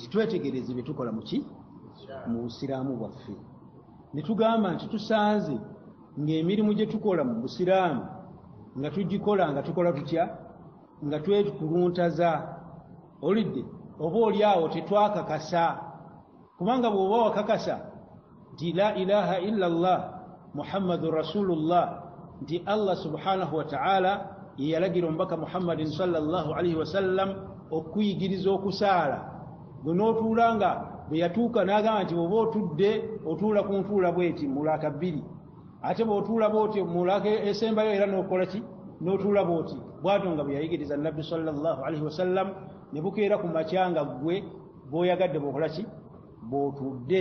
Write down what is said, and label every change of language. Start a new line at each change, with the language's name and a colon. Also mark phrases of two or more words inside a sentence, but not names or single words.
Ganda: twetegereze bye tukola muki mu busiraamu bwaffe ne tugamba nti tusanze ng'emirimu gye tukola mu busiraamu nga tugikola nga tukola tutya nga twekuluntaza olidde oba oli awo tetwakakasa kubanga bw'oba wakakasa nti
Arabic: لا إله إلا الله محمد رسول الله
Ganda: nti
Arabic: الله سبحانه وتعالى
Ganda: ye yalagira omubaka
Arabic: محمد صلى الله عليه وسلم
Ganda: okuyigiriza okusaala gwe n'otuula nga bwe yatuuka n'agamba nti bw'oba otudde otuula ku ntuula bweti mulaaka bbiri ate bw'otuula bwoti mulaaka esembayo era n'okola ki n'otuula bwoti bw'atyo nga bwe yayigiriza nabbi
Arabic: صلى الله عليه وسلم
Ganda: ne bukeera ku makyanga gwe bw'oyagadde bw'okola ki bw'otudde